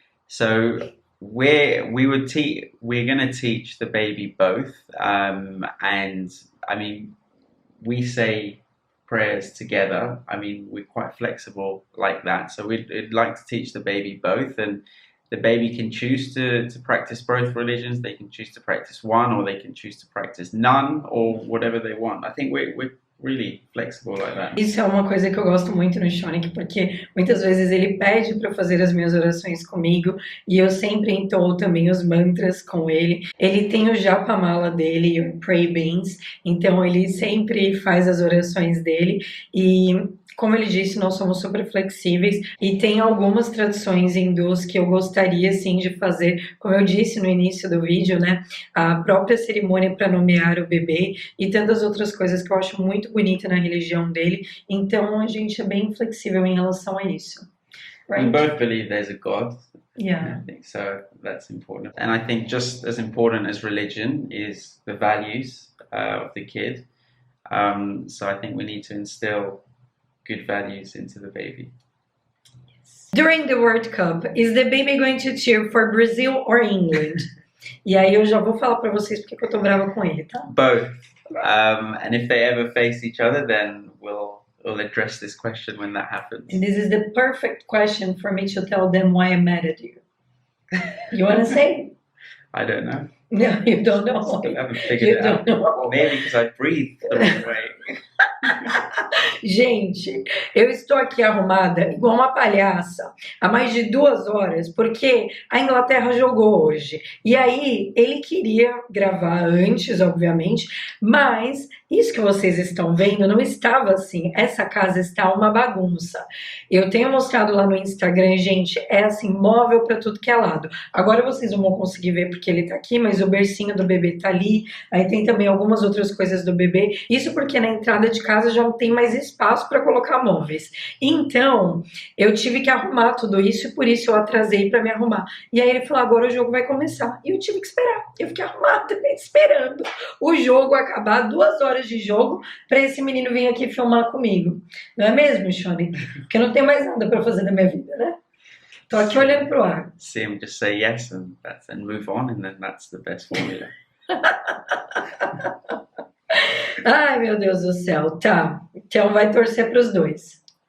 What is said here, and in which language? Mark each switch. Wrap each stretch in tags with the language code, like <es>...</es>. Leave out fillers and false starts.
<en>So we're going to teach the baby both, and I mean, we say prayers together. I mean, we're quite flexible like that, so we'd like to teach the baby both, and the baby can choose to practice both religions. They can choose to practice one, or they can choose to practice none, or whatever they want. I think we're really flexible like that.</en> <pt>Isso é uma coisa que eu gosto muito no Shonik, porque muitas vezes ele pede para fazer as minhas orações comigo e eu sempre entoo também os mantras com ele. Ele tem o japa-mala dele, o Pray Beans, então ele sempre faz as orações dele e... Como ele disse, nós somos super flexíveis e tem algumas tradições hindus que eu gostaria sim de fazer, como eu disse no início do vídeo, né? A própria cerimônia para nomear o bebê e tantas outras coisas que eu acho muito bonita na religião dele. Então a gente é bem flexível em relação a isso.</pt> <en>Right? We both believe there's a God. Yeah. I think so. That's important. And I think just as important as religion is the values of the kid. So I think we need to instill good values into the baby. During the World Cup, is the baby going to cheer for Brazil or England?</en> <pt>E aí eu já vou falar para vocês porque eu tô brava com ele, tá?</pt> <en>Both. And if they ever face each other, then we'll address this question when that happens. And this is the perfect question for me to tell them why I'm mad at you. You want to say? I don't know. No, you don't know. Still haven't figured it out. Know. Maybe because I breathe the wrong way.</en> <pt>Gente, eu estou aqui arrumada igual uma palhaça há mais de 2 horas porque a Inglaterra jogou hoje. E aí ele queria gravar antes, obviamente, mas isso que vocês estão vendo não estava assim. Essa casa está uma bagunça. Eu tenho mostrado lá no Instagram, gente, é assim, móvel para tudo que é lado. Agora vocês não vão conseguir ver porque ele tá aqui, mas o bercinho do bebê tá ali. Aí tem também algumas outras coisas do bebê. Isso porque na entrada de casa já não tem mais espaço para colocar móveis. Então, eu tive que arrumar tudo isso e por isso eu atrasei para me arrumar. E aí ele falou, agora o jogo vai começar. E eu tive que esperar. Eu fiquei arrumada, esperando o jogo acabar, 2 horas de jogo, para esse menino vir aqui filmar comigo. Não é mesmo, Shonik? Porque não tem mais nada para fazer na minha vida, né? Tô aqui olhando pro ar.</pt> <en>See him just say yes and move on, and then that's the best formula.</en> <pt>Ai, meu Deus do céu. Tá. Então vai torcer pros dois.</pt>